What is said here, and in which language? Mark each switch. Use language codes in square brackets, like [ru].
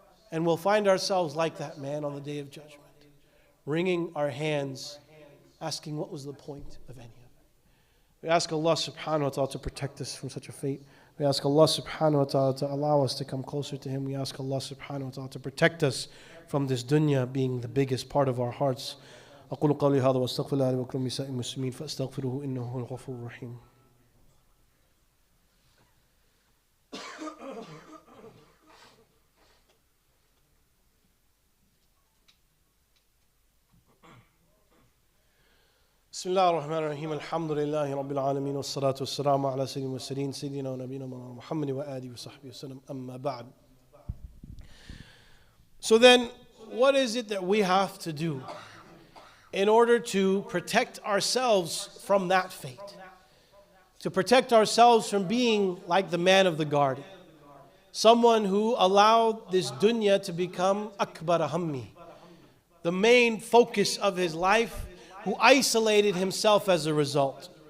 [en] And we'll find ourselves like that man on the day of judgment, wringing our hands, asking what was the point of any of it. We ask Allah subhanahu wa ta'ala to protect us from such a fate. We ask Allah subhanahu wa ta'ala to allow us to come closer to Him. We ask Allah subhanahu wa ta'ala to protect us from this dunya being the biggest part of our hearts. [ar] أقول قولي هذا واستغفر الله لي ولكم لسائر المسلمين فاستغفروه إنه هو الغفور الرحيم. بسم الله الرحمن الرحيم الحمد لله رب العالمين والصلاة والسلام على سيد المرسلين سيدنا ونبينا محمد وآله وصحبه وسلم أما بعد. [en] So then, what is it that we have to do in order to protect ourselves from that fate? To protect ourselves from being like the man of the garden. Someone who allowed this dunya to become akbar hammi, the main focus of his life, who isolated himself as a result.